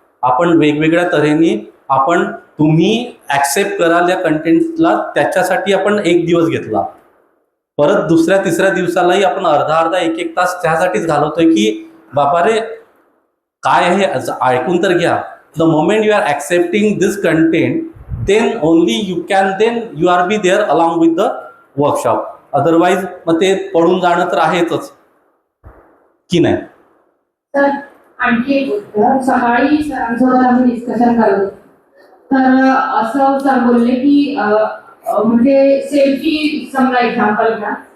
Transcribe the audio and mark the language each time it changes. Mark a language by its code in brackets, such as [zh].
[mr] आपण वेगवेगळ्या तऱ्हेने तुम्ही ॲक्सेप्ट कराल या कंटेंटला, त्याच्यासाठी आपण एक दिवस घेतला. परत दुसऱ्या तिसऱ्या दिवसालाही आपण अर्धा एक तास त्यासाठीच घालवतोय की बाबा रे काय आहे ऐकून तर घ्या. [en] The moment you are accepting this content, then only you are be there along with the workshop. [mr] Otherwise मग ते पडून जाणं तर आहेच की नाही. तर आणखी एक गोष्ट, सकाळी सरांसोबत आम्ही डिस्कशन करत होतो, तर असं सर बोलले की म्हणजे सेल्फी समजा एक्झाम्पल घ्या,